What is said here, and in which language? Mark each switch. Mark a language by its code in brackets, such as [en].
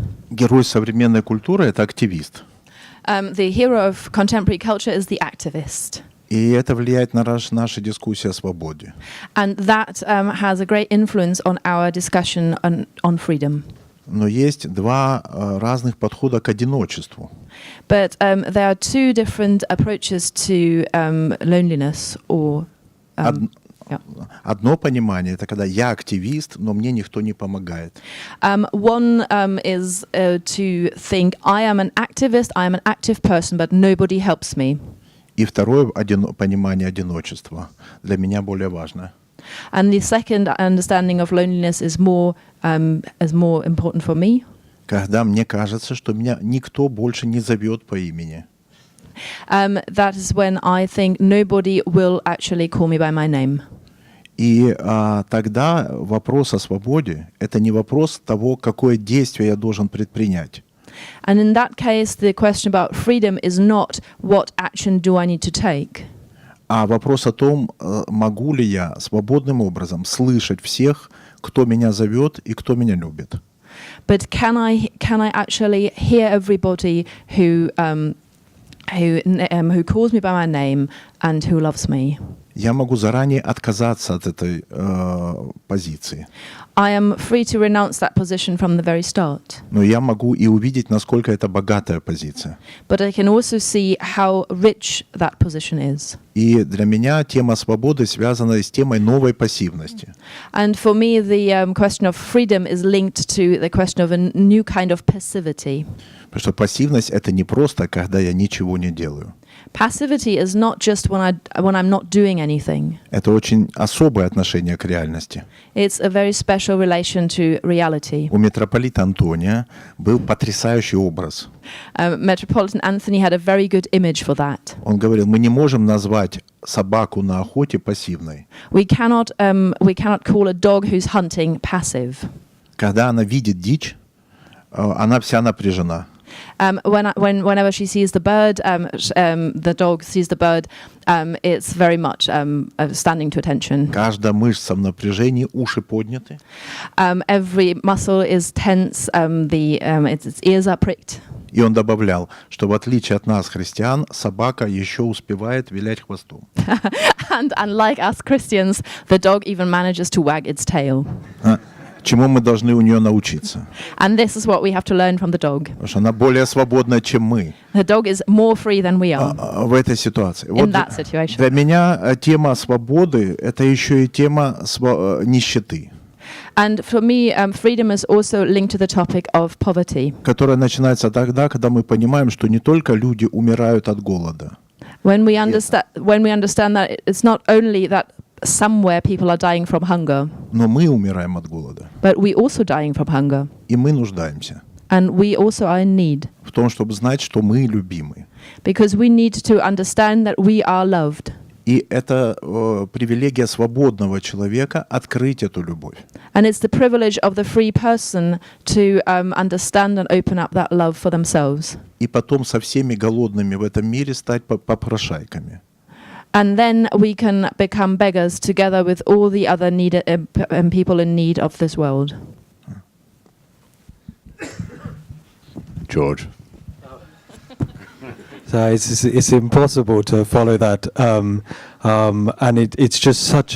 [ru] Герой современной культуры — это активист. [en] The hero of contemporary culture is the activist. [ru] И это влияет на наши дискуссии о свободе. [en] And that has a great influence on our discussion on freedom. [ru] Но есть 2 разных подхода к одиночеству. [en] But there are 2 different approaches to loneliness or... [ru] Одно понимание — это когда я активист, но мне никто не помогает. [en] One is to think I am an activist, I am an active person, but nobody helps me. [ru] И второе понимание одиночества для меня более важно. [en] And the second understanding of loneliness is more important for me. [ru] Когда мне кажется, что меня никто больше не зовет по имени. [en] That is when I think nobody will actually call me by my name. [ru] И тогда вопрос о свободе — это не вопрос того, какое действие я должен предпринять. [en] And in that case, the question about freedom is not what action do I need to take. [ru] А вопрос о том, могу ли я свободным образом слышать всех, кто меня зовет и кто меня любит. [en] But can I actually hear everybody who calls me by my name and who loves me? [ru] Я могу заранее отказаться от этой позиции. [en] I am free to renounce that position from the very start. [ru] Но я могу и увидеть, насколько это богатая позиция. [en] But I can also see how rich that position is. [ru] И для меня тема свободы связана с темой новой пассивности. [en] And for me, the question of freedom is linked to the question of a new kind of passivity. [ru] Потому что пассивность — это не просто, когда я ничего не делаю. [en] Passivity is not just when I'm not doing anything. [ru] Это очень особое отношение к реальности. [en] It's a very special relation to reality. [ru] У митрополита Антония был потрясающий образ. [en] Metropolitan Anthony had a very good image for that. [ru] Он говорил, мы не можем назвать собаку на охоте пассивной. [en] We cannot call a dog who's hunting passive. [ru] Когда она видит дичь, она вся напряжена. [en] Whenever she sees the bird, the dog sees the bird, it's very much standing to attention. [ru] Каждая мышца в напряжении, уши подняты. [en] Every muscle is tense, its ears are pricked. [ru] И он добавлял, что в отличие от нас, христиан, собака еще успевает вилять хвостом. [en] And unlike us Christians, the dog even manages to wag its tail. [ru] Чему мы должны у нее научиться? [en] And this is what we have to learn from the dog. [ru] Потому что она более свободна, чем мы. [en] The dog is more free than we are. [ru] В этой ситуации. [en] In that situation. [ru] Для меня тема свободы — это еще и тема нищеты. [en] And for me, freedom is also linked to the topic of poverty. [ru] Которая начинается тогда, когда мы понимаем, что не только люди умирают от голода. [en] When we understand that it's not only that somewhere people are dying from hunger. [ru] Но мы умираем от голода. [en] But we also dying from hunger. [ru] И мы нуждаемся. [en] And we also are in need. [ru] В том, чтобы знать, что мы любимы. [en] Because we need to understand that we are loved. [ru] И это привилегия свободного человека открыть эту любовь. [en] And it's the privilege of the free person to understand and open up that love for themselves. [ru] И потом со всеми голодными в этом мире стать попрошайками. [en] And then we can become beggars together with all the other people in need of this world. George. So it's impossible to follow that, and it's just such.